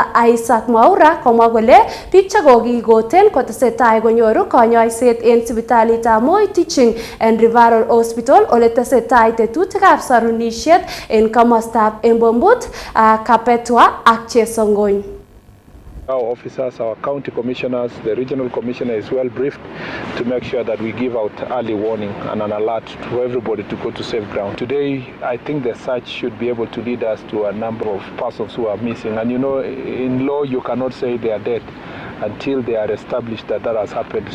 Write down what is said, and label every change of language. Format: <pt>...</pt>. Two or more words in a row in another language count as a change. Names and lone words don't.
<kln>Isaac Mwaura komwa kole biik chekokikoten kotesetai konyoru konyoiset en sipitalitab Moi Teaching and Referral Hospital ole tesetai tetutikab sarunisiet en komostab Embombut, Kapetwa ak Chesongony.</kln> <en>Our officers, our county commissioners, the regional commissioner is well briefed to make sure that we give out early warning and an alert to everybody to go to safe ground. Today, I think the search should be able to lead us to a number of persons who are missing. And you know, in law, you cannot say they are dead until they are established that that has happened.</en>